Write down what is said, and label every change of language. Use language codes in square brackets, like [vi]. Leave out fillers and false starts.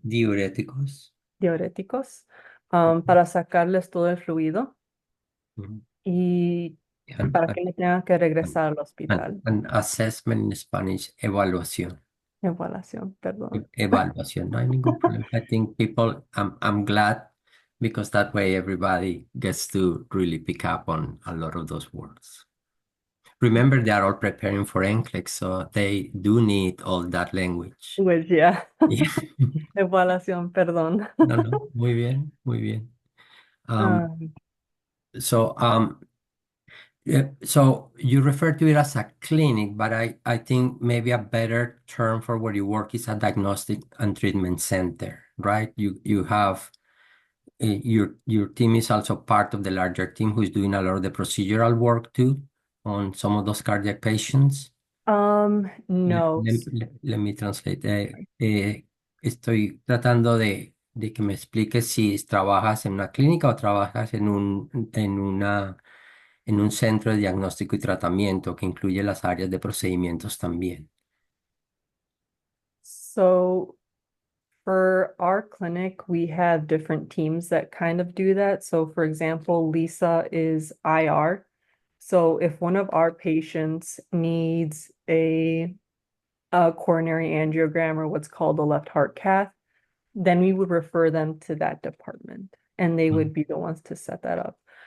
[es] Diuréticos. diuréticos, para sacarles todo el fluido Mhm. y [en] And, [es] para [en] and, [es] que no tengan que [en] and, [es] regresar al [en] and, [es] hospital. [en] and assessment in Spanish, evaluación. [es] Evaluación, perdón. Evaluación, no hay ningún problema. [en] I think people, I'm glad because that way everybody gets to really pick up on a lot of those words. Remember, they are all preparing for NCLEX, so they do need all that language. [es] Pues ya, [en] Yeah. [es] evaluación, perdón. No, no, muy bien, muy bien. Um, Um, [en] so, Yeah, so you refer to it as a clinic, but I think maybe a better term for where you work is a diagnostic and treatment center, right? You have your team is also part of the larger team who is doing a lot of the procedural work too on some of those cardiac patients. No. Let me translate. [es] Estoy tratando de que me expliques si trabajas en una clínica o trabajas en un centro de diagnóstico y tratamiento que incluye las áreas de procedimientos también. [en] So for our clinic, we have different teams that kind of do that. So for example, Lisa is IR. So if one of our patients needs a coronary angiogram or what's called a left heart cath, then we would refer them to that department and they would be the ones to set that up.